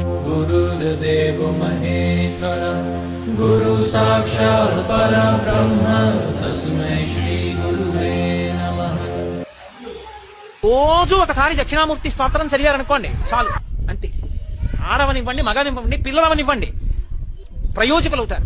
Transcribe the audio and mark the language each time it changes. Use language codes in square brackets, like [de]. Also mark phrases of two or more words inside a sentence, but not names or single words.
[sa] गुरुर्देवो महेश्वर गुरु साक्षात् परब्रह्म तस्मै श्री गुरुवे नमः. [te] రోజు ఒకసారి దక్షిణామూర్తి స్తోత్రం చదివారనుకోండి చాలు, అంతే. ఆడవనివ్వండి, మగనివ్వండి, పిల్లలవనివ్వండి, ప్రయోజకులవుతారు.